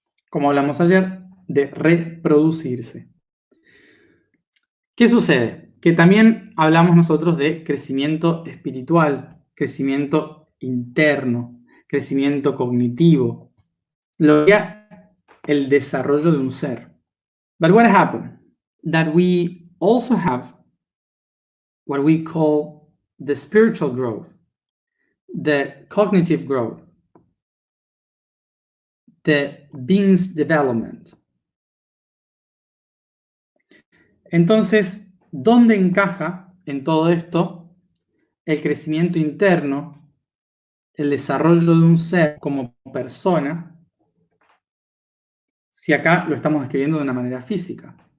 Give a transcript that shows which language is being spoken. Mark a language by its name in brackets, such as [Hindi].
[Spanish] Como hablamos ayer, de reproducirse. ¿Qué sucede? Que también hablamos nosotros de crecimiento espiritual, crecimiento interno, crecimiento cognitivo, lo que es el desarrollo de un ser. [English] But what happened? That we also have what we call the spiritual growth, the cognitive growth, the being's development. [Spanish] Entonces, ¿dónde encaja en todo esto el crecimiento interno, el desarrollo de un ser como persona, si acá lo estamos describiendo de una manera física?